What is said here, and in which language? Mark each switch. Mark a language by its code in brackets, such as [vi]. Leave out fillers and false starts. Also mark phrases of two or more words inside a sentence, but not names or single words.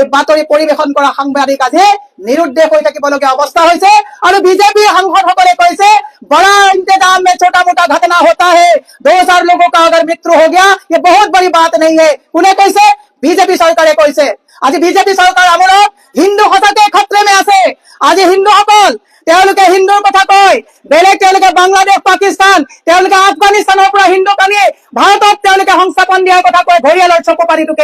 [as] বাতৰি পৰিবেশন কৰা সাংবাদিক আজি নিৰুদ্দেশ হৈ থাকিবলগীয়া অৱস্থা হৈছে। আৰু বিজেপিৰ সাংসদসকলে কৈছে [hi] बड़ा इंतजाम में छोटा मोटा घटना होता है, 2,000 लोगों का अगर मृत्यु हो गया ये बहुत बड़ी बात नहीं है। [as] কোনে কৈছে? বিজেপি চৰকাৰে কৈছে। আজি বিজেপি চৰকাৰ আমলত হিন্দু সঁচাকে [hi] ख़तरे में [as] আছে। আজি হিন্দুসকল তেওঁলোকে হিন্দুৰ কথা কয়, বেলেগ তেওঁলোকে বাংলাদেশ পাকিস্তান তেওঁলোকে আফগানিস্তানৰ পৰা হিন্দু কানিয়ে ভাৰতক তেওঁলোকে সংস্থাপন দিয়াৰ কথা কয় ঘৰিয়ালৰ চকু পাতি টুকে।